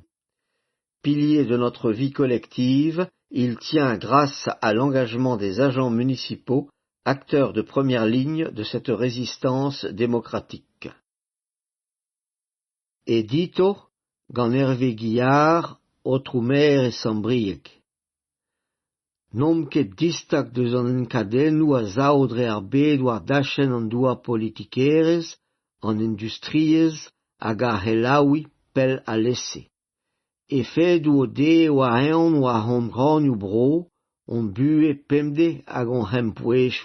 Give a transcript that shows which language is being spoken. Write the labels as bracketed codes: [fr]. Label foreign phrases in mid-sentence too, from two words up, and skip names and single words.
[fr] Pilier de notre vie collective, il tient grâce à l'engagement des agents municipaux, acteurs de première ligne de cette résistance démocratique. [br] Edito, gan Hervé Guillard, Otrumer et Saint-Brieuc. Nom ket distak deus an enkadennoù a zaodre ar bed war dachen an doa politikerez, an industriez hag ar helaoui pel a lesse. Efedou o de war eon war hon granioù bro, on bue pemde hag on hempouechou.